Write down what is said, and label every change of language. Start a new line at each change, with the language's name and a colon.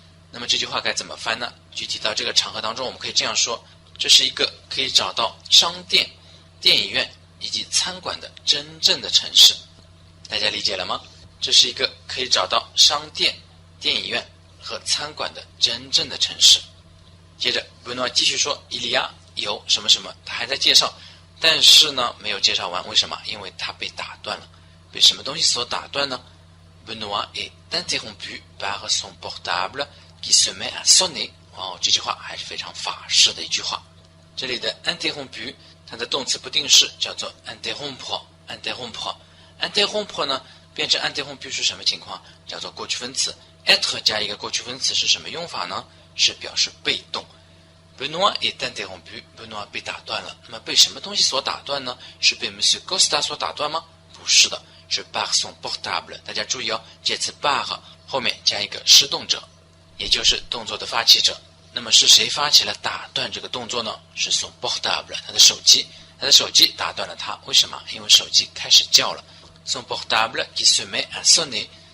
Chinese: 那么这句话该怎么翻呢？具体到这个场合当中，我们可以这样说：这是一个可以找到商店、电影院以及餐馆的真正的城市。大家理解了吗？这是一个可以找到商店、电影院和餐馆的真正的城市。接着本诺继续说，伊利亚有什么什么，他还在介绍，但是呢没有介绍完。为什么？因为他被打断了。被什么东西所打断呢？
French: Benoît est interrompu par son portable qui se met à sonner。
Chinese: 这句话还是非常法式的一句话。这里的 interrompu 它的动词不定式叫做 interrompre。interrompre 呢变成 interrompu 是什么情况？叫做过去分词。 être 加一个过去分词是什么用法呢？是表示被动。
French: Benoît est interrompu，
Chinese: Benoît 被打断了。那么被什么东西所打断呢？是被 Monsieur Costa 所打断吗？不是的，是
French: par son portable。
Chinese: 大家注意哦，这次 par 后面加一个施动者，也就是动作的发起者。那么是谁发起了打断这个动作呢？是
French: son portable，
Chinese: 他的手机。他的手机打断了他，为什么？因为手机开始叫了。
French: son portable qui se met à sonner。